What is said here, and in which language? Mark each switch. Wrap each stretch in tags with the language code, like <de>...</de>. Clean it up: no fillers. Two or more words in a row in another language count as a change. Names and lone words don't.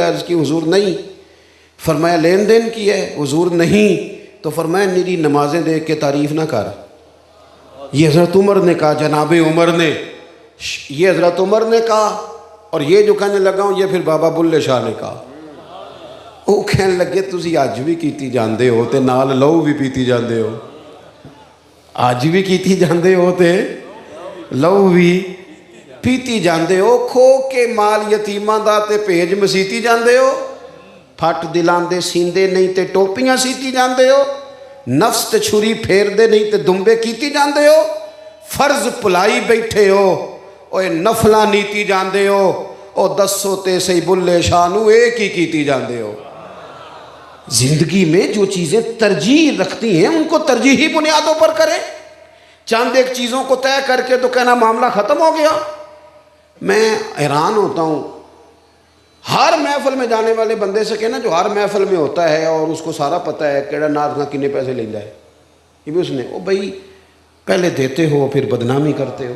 <ur>عرض کی حضور نہیں. فرمایا لین دین کیا ہے؟ حضور نہیں. تو فرمایا میری نمازیں دیکھ کے تعریف نہ کر. یہ حضرت عمر نے کہا، جناب عمر نے، یہ حضرت عمر نے کہا. اور یہ جو کہنے لگا ہوں یہ پھر بابا بلے شاہ نے کہا.</ur> <pa>وہ کہنے لگے تسی آج بھی کیتی جاندے ہو تے نال لہو بھی پیتی جاندے ہو. آج بھی کیتی جاندے ہو تے لہو بھی پیتی جاندے ہو. کھو کے مال یتیماں دا تے بھیج مسیتی جاندے ہو. پھٹ دلاں دے سیندے نہیں تے ٹوپیاں سیتی جاندے ہو. نفس تے چھری پھیر دے نہیں تے دمبے کیتی جاندے ہو. فرض پلائی بیٹھے ہو اوے نفلاں نیتی جاندے ہو. او دسو تے سی بلے شاہ نو ایک ہی کیتی جاندے ہو.</pa> <ur>زندگی میں جو چیزیں ترجیح رکھتی ہیں ان کو ترجیحی بنیادوں پر کریں. چند ایک چیزوں کو طے کر کے تو کہنا معاملہ ختم ہو گیا. میں حیران ہوتا ہوں ہر محفل میں جانے والے بندے سے کہنا جو ہر محفل میں ہوتا ہے اور اس کو سارا پتہ ہے کیڑا ناز کا کنے پیسے لینا ہے، یہ بھی اس نے او بھائی پہلے دیتے ہو پھر بدنامی کرتے ہو.</ur>